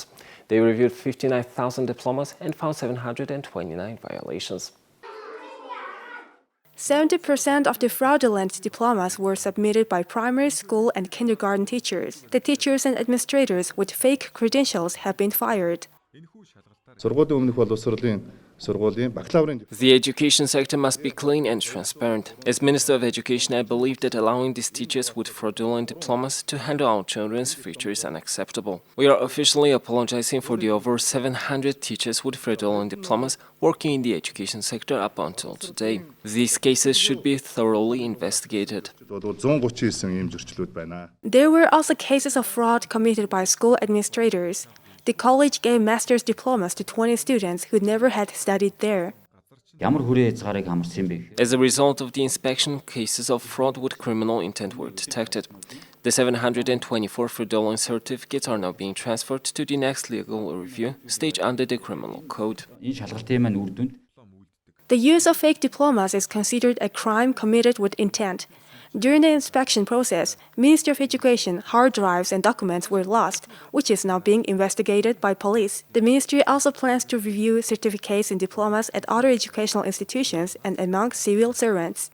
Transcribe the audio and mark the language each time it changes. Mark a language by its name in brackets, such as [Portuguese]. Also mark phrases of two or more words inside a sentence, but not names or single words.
[English] They reviewed 59,000 diplomas and found 729 violations. 70% of the fraudulent diplomas were submitted by primary school and kindergarten teachers. The teachers and administrators with fake credentials have been fired. [Mongolian] Сургуулийн өмнөх боловсролын сургуулийн бакалаврын [English] The education sector must be clean and transparent. As Minister of Education, I believe that allowing these teachers with fraudulent diplomas to handle our children's future is unacceptable. We are officially apologizing for the over 700 teachers with fraudulent diplomas working in the education sector up until today. These cases should be thoroughly investigated. [Mongolian] бол 139 ийм зөрчлүүд байна. [English] There were also cases of fraud committed by school administrators. The college gave master's diplomas to 20 students who never had studied there. [Mongolian] Ямар хүрээ хязгаарыг хамарсан бэ? [English] As a result of the inspection, cases of fraud with criminal intent were detected. The 724 fraudulent certificates are now being transferred to the next legal review stage under the criminal code. [Mongolian] Энэ шалгалтын маань үр дүнд [English] The use of fake diplomas is considered a crime committed with intent. During the inspection process, Ministry of Education hard drives and documents were lost, which is now being investigated by police. The ministry also plans to review certificates and diplomas at other educational institutions and among civil servants.